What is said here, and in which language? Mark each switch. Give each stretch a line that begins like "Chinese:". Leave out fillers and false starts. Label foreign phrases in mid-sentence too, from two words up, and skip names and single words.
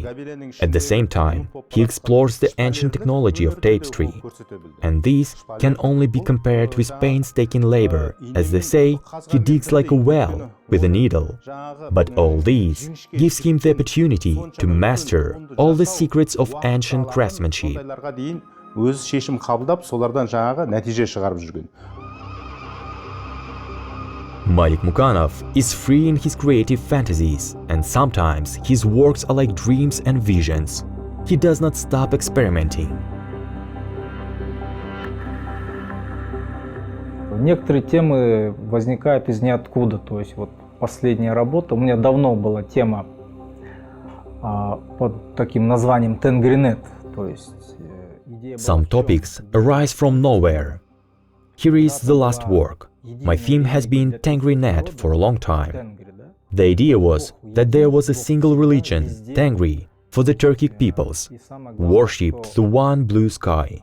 English: At the same time, he explores the ancient technology of tapestry. And this can only be compared with painstaking labor. As they say, he digs like a well with a needle. But all this gives him the opportunity to master all the secrets of ancient craftsmanship.
Kazakh: Өз шешім қабылдап, солардан жаңағы нәтиже шығарып жүрген.
English: Malik Mukanov is free in his creative fantasies, and sometimes his works are like dreams and visions. He does not stop experimenting.
Russian: Некоторые темы возникают из ниоткуда. То есть вот последняя работа, у меня давно была тема под таким названием «Тенгринет». То есть
English: Some topics arise from nowhere. Here is the last work. My theme has been Tengri Net for a long time. The idea was that there was a single religion, Tengri, for the Turkic peoples, worshipped the one blue sky.